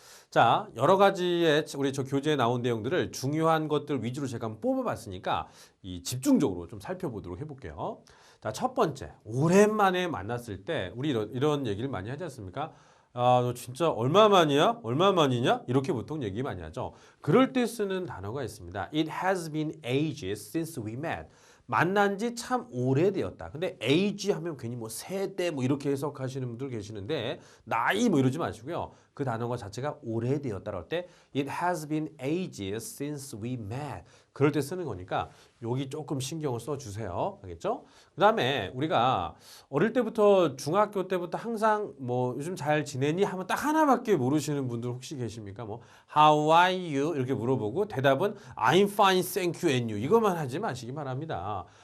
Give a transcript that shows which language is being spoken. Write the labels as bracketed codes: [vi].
[ko] 자, 여러 가지의 우리 저 교재에 나온 내용들을 중요한 것들 위주로 제가 한번 뽑아봤으니까 이 집중적으로 좀 살펴보도록 해볼게요. 자, 첫 번째, 오랜만에 만났을 때 우리 이런 얘기를 많이 하지 않습니까? 너 진짜 얼마만이야? 얼마만이냐? 이렇게 보통 얘기 많이 하죠. 그럴 때 쓰는 단어가 있습니다. [en] It has been ages since we met. [ko] 만난 지 참 오래되었다. 근데 age 하면 괜히 뭐 세대 뭐 이렇게 해석하시는 분들 계시는데 나이 뭐 이러지 마시고요. 그 단어가 자체가 오래되었다라고 할 때 [en] It has been ages since we met. [ko] 그럴 때 쓰는 거니까 여기 조금 신경을 써주세요. 알겠죠? 그 다음에 우리가 어릴 때부터 중학교 때부터 항상 뭐 요즘 잘 지내니 하면 딱 하나밖에 모르시는 분들 혹시 계십니까? [en] 뭐 How are you? [ko] 이렇게 물어보고 대답은 [en] I'm fine, thank you and you [ko] 이것만 하지 마시기 바랍니다.